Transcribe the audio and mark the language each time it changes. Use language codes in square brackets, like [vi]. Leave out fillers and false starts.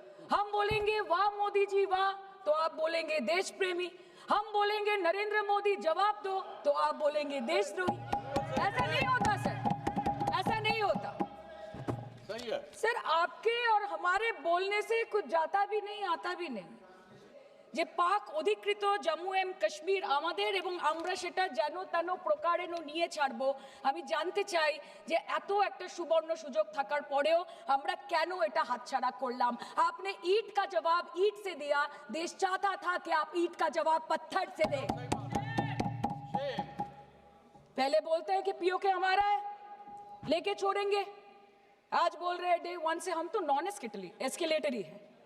[hi] हम बोलेंगे वाह मोदी जी वाह तो आप बोलेंगे देश प्रेमी। हम बोलेंगे नरेंद्र मोदी जवाब दो तो आप बोलेंगे देशद्रोही। ऐसा नहीं होता सर, ऐसा नहीं होता। सही है सर आपके और हमारे बोलने से कुछ जाता भी नहीं आता भी नहीं। [bn] যে পাক অধিকৃত জম্মু এন্ড কাশ্মীর আমাদের এবং আমরা সেটা যেন তেন প্রকারে নিয়ে ছাড়বো। আমি জানতে চাই যে এত একটা সুবর্ণ সুযোগ থাকার পরেও আমরা কেন এটা হাতছাড়া করলাম। [hi] आपने ईंट का जवाब ईंट से दिया, देश चाहता था कि आप ईंट का जवाब पत्थर से दें। पहले बोलते हैं कि पीओके हमारा है लेके छोड़ेंगे, आज बोल रहे हैं डे 1 से हम तो नॉन एस्केलेटरी है।